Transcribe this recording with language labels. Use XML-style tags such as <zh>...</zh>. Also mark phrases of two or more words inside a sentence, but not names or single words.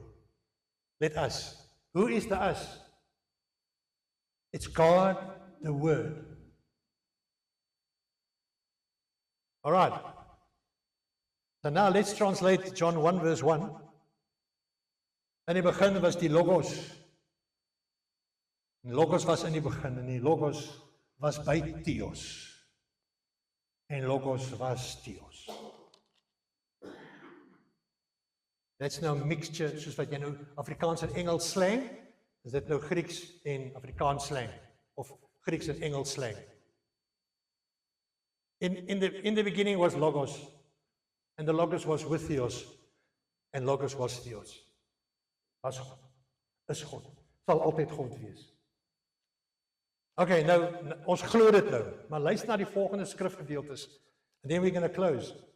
<en>Let us. Who is the us? It's God, the Word. All right. So now let's translate John 1 verse 1.</en> <af>In die begin was die Logos. En Logos was in die begin, en die Logos was by Theos. En Logos was Theos. That's nou mixture, soos wat jy nou Afrikaans en Engels slang, is dit nou Grieks en Afrikaans slang, of Grieks en Engels slang.</af> <en>In the beginning was Logos, and the Logos was with Theos, and Logos was Theos.</en> <af>Was God, is God, sal altyd God wees. Okay, nou, ons glo dit nou, maar luister na die volgende skrifgedeeltes,</af> <en>and then we're going to close.</en>